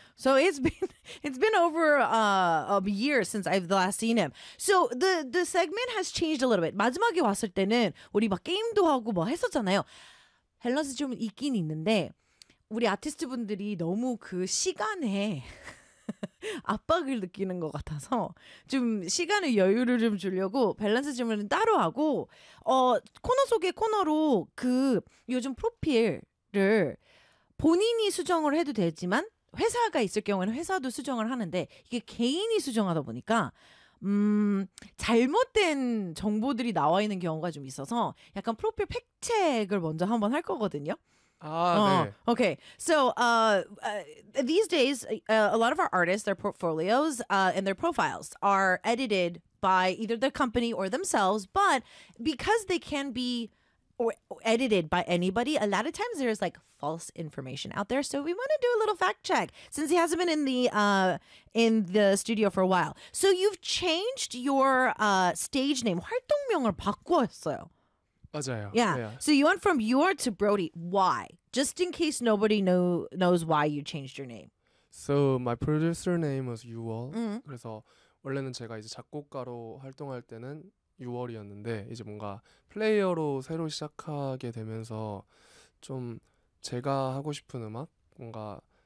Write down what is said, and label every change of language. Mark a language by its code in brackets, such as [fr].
[en] So it's been over a year since I've last seen him. So the segment has changed a little bit. [ko] 마지막에 왔을 때는 우리 막 게임도 하고 뭐 했었잖아요. 밸런스 좀 있긴 있는데 우리 아티스트 분들이 너무 그 시간에 압박을 느끼는 것 같아서 좀 시간의 여유를 좀 주려고 밸런스 질문은 따로 하고 코너 속의 코너로 그 요즘 프로필을 본인이 수정을 해도 되지만 회사가 있을 경우에는 회사도 수정을 하는데 이게 개인이 수정하다 보니까 잘못된 정보들이 나와 있는 경우가 좀 있어서 약간 프로필 팩트체크를 먼저 한번 할 거거든요. [en] Okay. So these days, a lot of our artists, their portfolios and their profiles are edited by either the company or themselves. But because they can be edited by anybody, a lot of times there is like false information out there. So we want to do a little fact check since he hasn't been in the studio for a while. So you've changed your stage name. [ko] 활동명을 바꿨어요. 맞아요. [en] Yeah. So you went from Yor to Brody. Why? Just in case nobody knows why you changed your name. So my producer name was Yuwol. Mm-hmm. [ko] 그래서 원래는 제가 이제 작곡가로 활동할 때는 Yuwol이었는데 이제 뭔가 플레이어로 새로 시작하게 되면서 좀 제가 하고 싶은 음악 뭔가